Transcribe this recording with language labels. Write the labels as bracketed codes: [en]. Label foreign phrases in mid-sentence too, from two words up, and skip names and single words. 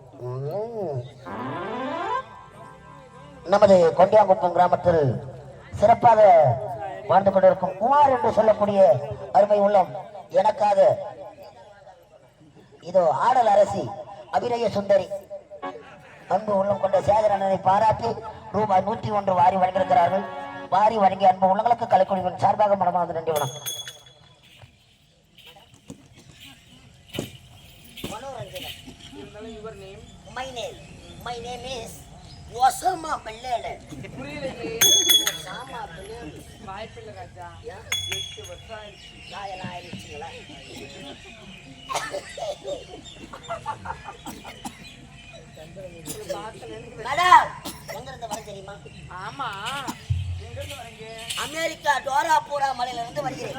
[ta] நமது கொண்டியாங்குப்பம் கிராமத்தில் சிறப்பாக வாழ்ந்து கொண்டிருக்கும் குமார் என்று சொல்லக்கூடிய அருமை உள்ளம் எனக்காக இதோ ஆடல் அரசி அபிநய சுந்தரி அன்பு உள்ளம் கொண்ட சேகரனை பாராட்டி ரூபாய் 101 வாரி வழங்கியிருக்கிறார்கள். வாரி வழங்கிய அன்பு உள்ளங்களுக்கு கலைக்குழுவின் சார்பாக மனமார்ந்த நன்றி வணக்கம். [en] My name is Osama bin Laden. [ta] புரியலையே. Osama bin Laden. வாய்ப்பில்லை ராஜா. 8 வருஷம் ஆயிடுச்சு. காயெல்லாம் ஆயிடுச்சுங்களா? மேடம் எங்க இருந்து வர தெரியுமா? ஆமா, எங்க இருந்து வரீங்க? அமெரிக்கா டோராபூரா மலையில இருந்து வருகிறேன்.